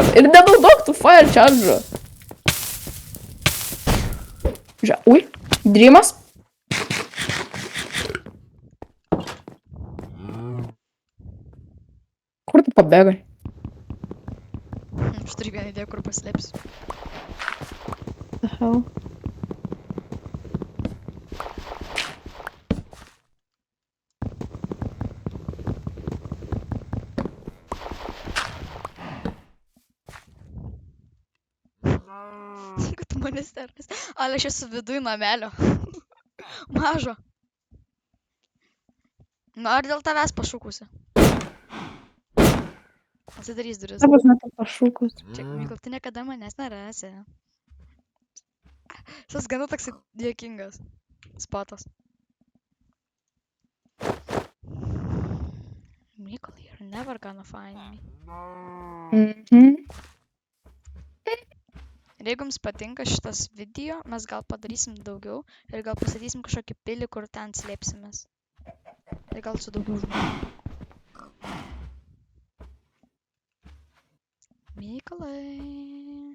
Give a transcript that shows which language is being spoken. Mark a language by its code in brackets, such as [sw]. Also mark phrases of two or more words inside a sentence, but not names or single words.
[lt] Ir nenaudok tų [en] fire charge'ų. [lt] Ui, Dreamas. Kur tu pabėgai? Aš turiu vieną idėją, kur paslėpsiu. [en] The hell? [lt] Kad tu mane sterkas. Ale aš esu viduj namelio. Mažo. Nu, ar dėl tavęs pašūkusi? Atsidarys duris. Aš metu pašūkus. Čia, Mykol, tu niekada manęs nerasi. Tas gana toksai dėkingas spotas. Mykol, [en] you're never gonna find me. [lt] Ir jeigu jums patinka šitas video, mes gal padarysim daugiau ir gal pastatysim kažkokį pilį, kur ten slėpsimės. Ir gal su daugiau žmonių. Mykolai.